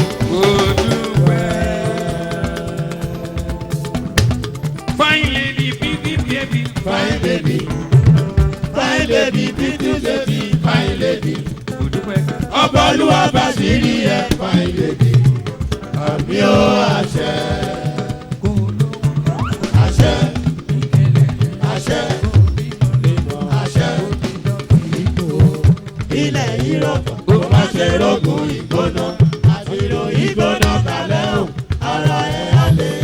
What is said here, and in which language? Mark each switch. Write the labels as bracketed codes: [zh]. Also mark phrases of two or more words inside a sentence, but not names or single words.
[yo] Mo dúpẹ́. [en] Fine lady, pretty baby. Fine baby, fine baby, beauty baby, fine lady. [yo] Mo dúpẹ́. Ọba Olúwa bá sì rí ẹ, [en] fine lady. [yo] Àmì ó àṣẹ. Àṣẹ. Àṣẹ. Àṣẹ. Ilẹ̀ yìí rọ̀gbọ̀, kó má ṣe rógun ìgbóná. Àti ìròyìn ìgbóná kalẹ̀ o, ara ẹ̀ á lè.